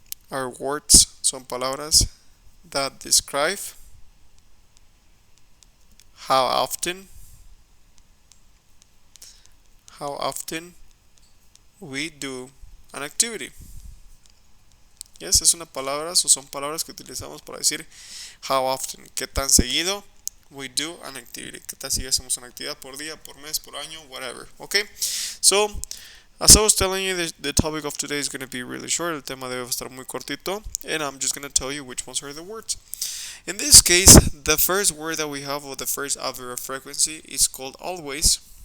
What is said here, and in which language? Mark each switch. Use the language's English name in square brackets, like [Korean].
[English] Are words, [Spanish] son palabras [English] that describe how often we do an activity. [Spanish] Yes, es una palabra o son palabras que utilizamos para decir [English] how often, [Spanish] qué tan seguido [English] we do an activity, [Spanish] qué tan seguido hacemos una actividad por día, por mes, por año, whatever. [English] Okay, so as I was telling you, the topic of today is going to be really short. [Spanish] El tema debe estar muy cortito, [English] and I'm just going to tell you which ones are the words. In this case, the first word that we have, or the first adverb of frequency, is called always.